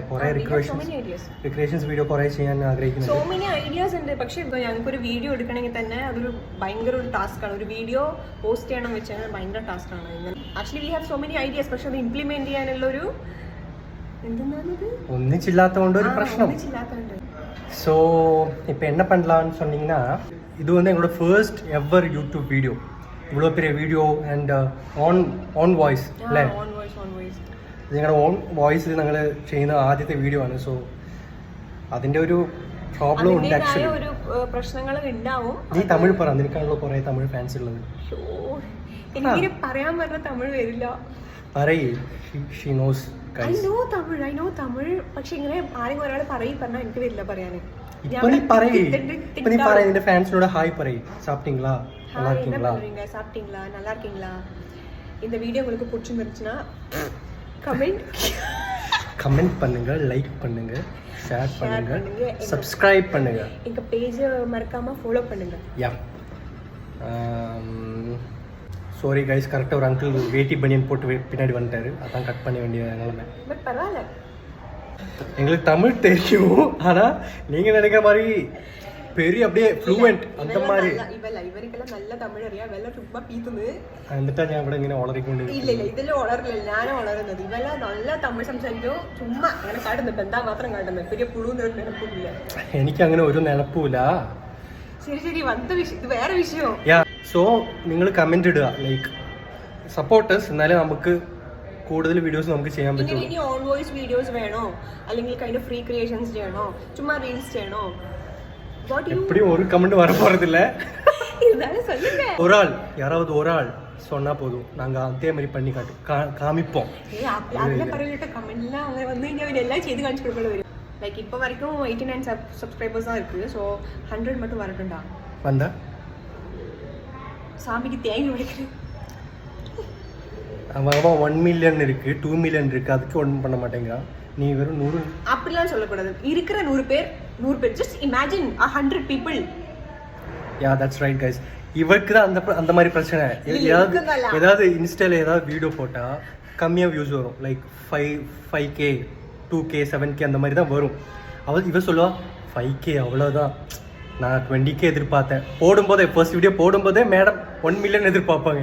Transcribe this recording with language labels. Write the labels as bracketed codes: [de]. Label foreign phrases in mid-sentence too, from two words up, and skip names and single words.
[ml] കുറെ [en] recreations video [ml] കുറെ ചെയ്യാൻ ആഗ്രഹിക്കുന്നുണ്ട്. [en] so many ideas [ml] ഉണ്ട്. പക്ഷേ ഞങ്ങൾക്ക് ഒരു വീഡിയോ എടുക്കണമെങ്കിൽ തന്നെ അതൊരു ഭയങ്കര ഒരു ടാസ്ക് ആണ്. ഒരു വീഡിയോ പോസ്റ്റ് ചെയ്യണം വെച്ചാൽ ഭയങ്കര ടാസ്ക് ആണ്. [en] actually we have so many ideas, [ml] പക്ഷെ അത് ഇംപ്ലിമെന്റ് ചെയ്യാനുള്ള ഒരു ഒന്നിച്ചില്ലാത്തതുകൊണ്ട് ഒരു പ്രശ്നം. [ta] ஸோ இப்போ என்ன பண்ணலான்னு சொன்னீங்கன்னா, இது வந்து எங்களோட [en] first ever YouTube video. [ta] இவ்வளோ பெரிய வீடியோ [en] and own voice [ta] അല്ലേ? [ml] ഇത് ഞങ്ങളുടെ [en] own voice [ml] ഞങ്ങൾ ചെയ്യുന്ന ആദ്യത്തെ വീഡിയോ ആണ്. സോ അതിൻ്റെ ഒരു പ്രോബ്ലം ഉണ്ട്. ആക്ച്വലി ഒരു പ്രശ്നങ്ങൾ ഉണ്ടാവും. നീ തമിഴ് പറ, നിനക്കാണല്ലോ കുറേ തമിഴ് ഫാൻസ് ഉള്ളത്. എനിക്ക് പറയാൻ പറഞ്ഞ തമിഴ് വരില്ല. പറയേ. [en] she knows. I know [ml] തമിഴ് പക്ഷെ ഇങ്ങനെ ആരെങ്കിലും ഒരാൾ പറഞ്ഞാൽ എനിക്ക് വരില്ല പറയാന്. ഇപ്പൊ നീ പറയേ, നിന്റെ ഫാൻസിനോട് ഹായ് പറയേ. [ta] சாப்பிட்டீங்களா, நல்லா இருக்கீங்களா, சாப்பிட்டீங்களா, நல்லா இருக்கீங்களா. இந்த வீடியோ உங்களுக்கு பிடிச்சிருந்துச்சுன்னா கமெண்ட் பண்ணுங்க, லைக் பண்ணுங்க, ஷேர் பண்ணுங்க, சப்ஸ்கிரைப் பண்ணுங்க. எங்க பேஜ் மறக்காம ஃபாலோ பண்ணுங்க. [en] ya sorry guys, [ta] கரெக்டாக ஒரு அங்கிள் வேட்டி பனியன் போட்டு பின்னாடி வந்துட்டாரு. அதான் கட் பண்ண வேண்டிய நிலைமை. பட் பரவாயில்ல, எங்களுக்கு தமிழ் தெரியும். ஆனால் நீங்கள் நினைக்கிற மாதிரி பெரிய அப்படியே ഫ്ലൂവന്റ് அந்த மாதிரி [ml] ഇവർക്കെല്ലാം നല്ല തമിഴ് അറിയാം. ഇവെല്ലാം ചുമ്മാ പീത്തുന്നത് എന്നിട്ടാ ഞാൻ ഇവിടെ ഇങ്ങനെ വളറിക്കൊണ്ട്. ഇല്ല ഇതിൽ വളരില്ല, ഞാനും വളരുന്നത്. ഇവെല്ലാം നല്ല തമിഴ് സംസാരിക്കും. ചുമ്മാ അങ്ങനെ കാട്ടുന്നത് എന്താ മാത്രം കാട്ടുന്നത്. പെരിയ പുഴു നിലപ്പില്ല. എനിക്ക് അങ്ങനെ ഒരു നിലപ്പില്ല. ശരി വന്ന വിഷയം ഇത് വേറെ വിഷയം. സോ നിങ്ങൾ കമന്റ് ഇടുക, [en] like supporters. [ml] എന്നാലേ നമുക്ക് കൂടുതൽ വീഡിയോസ് നമുക്ക് ചെയ്യാൻ പറ്റും. ഇനി [en] own voice videos [ml] വേണോ, അല്ലെങ്കിൽ [en] kind of free creations [ml] ചെയ്യണോ, ചുമ്മാ റീൽസ് ചെയ്യണോ? [ta] எப்படியும் ஒரு கமெண்ட் வர போறதில்ல. யாராவது ஒரு ஆள் சொன்னா போதும், நாங்க அதே மாதிரி பண்ணி காமிப்போம். கமெண்ட்லாம் அவங்க வந்து எல்லாம் செய்து காமிச்சு கொடுக்கல வரும். லைக் இப்போ வரைக்கும் 89 சப்ஸ்கிரைபர்ஸ் தான் இருக்கு. ஸோ 100 மட்டும் வரட்டும்டா. வந்தா சாமிக்கு தேங்காய் உடைக்கிறேன். அவன் 1 மில்லியன் இருக்கு, 2 மில்லியன் இருக்கு, அதுக்கு ஒன்றும் பண்ண மாட்டேங்கிறான். நீ வெறும் 100 அப்படிலாம் சொல்லக்கூடாது. இருக்கிற 100 பேர் [en] just imagine 100 people. ya that's right guys. [ta] இவருக்கு தான் அந்த மாதிரி பிரச்சனை. ஏதாவது இன்ஸ்டால ஏதாவது வீடியோ போட்டா கம்மியாக வியூஸ் வரும். லைக் 5K 2K 7K அந்த மாதிரி தான் வரும். இவ சொல்லுவா 5K அவ்வளோதான், நான் 20K எதிர்பார்த்தேன். போடும்போதே [en] first video [ta] போடும்போதே மேடம் 1 மில்லியன் எதிர்பார்ப்பாங்க.